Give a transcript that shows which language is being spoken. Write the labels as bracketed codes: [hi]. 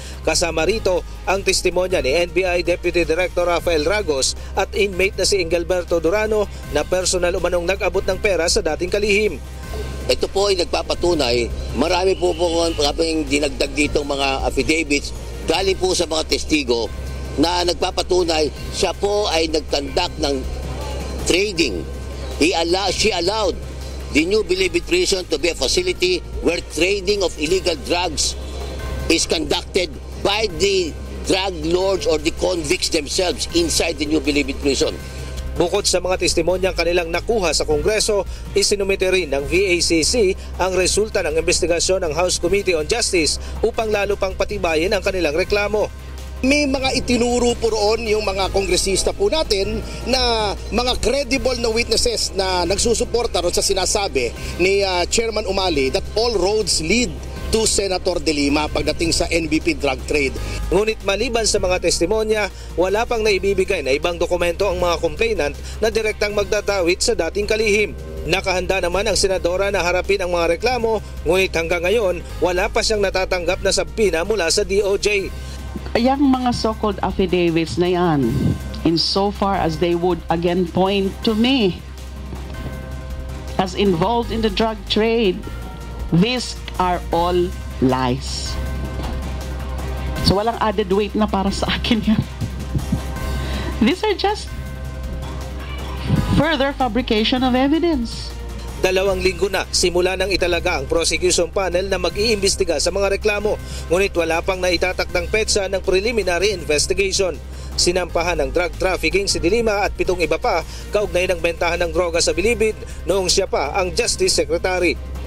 [tl] Kasama rito ang testimonya ni NBI Deputy Director Rafael Ragos at inmate na si Engelberto Durano na personal umanong nag-abot ng pera sa dating kalihim. Ito po ay nagpapatunay, marami po kaming dinagdag dito mga affidavits galing po sa mga testigo na nagpapatunay siya po ay nagtandak ng trading. [en] She allowed the New Bilibid Prison to be a facility where trading of illegal drugs is conducted by the drug lords or the convicts themselves inside the New Bilibid Prison. [tl] Bukod sa mga testimonyang kanilang nakuha sa Kongreso, isinumite rin ng VACC ang resulta ng investigasyon ng House Committee on Justice upang lalo pang patibayin ang kanilang reklamo. May mga itinuro po roon yung mga kongresista po natin na mga credible na witnesses na nagsusuporta ron sa sinasabi ni Chairman Umali [en] that all roads lead to Senator de Lima [tl] pagdating sa NBP drug trade. Ngunit maliban sa mga testimonya, wala pang naibibigay na ibang dokumento ang mga complainant na direktang magdadawit sa dating kalihim. Nakahanda naman ang senadora na harapin ang mga reklamo, ngunit hanggang ngayon wala pa siyang natatanggap na sabpina mula sa DOJ. [en] Yang mga so-called affidavits na yan, insofar as they would again point to me as involved in the drug trade, these are all lies. [tl] So walang added weight na para sa akin yan. [en] These are just further fabrication of evidence. [tl] 2 linggo na simula nang italaga ang prosecution panel na mag-iimbestiga sa mga reklamo, ngunit wala pang naitatakdang petsa ng preliminary investigation. Sinampahan ng drug trafficking si de Lima at 7 iba pa kaugnay ng bentahan ng droga sa Bilibid noong siya pa ang Justice Secretary.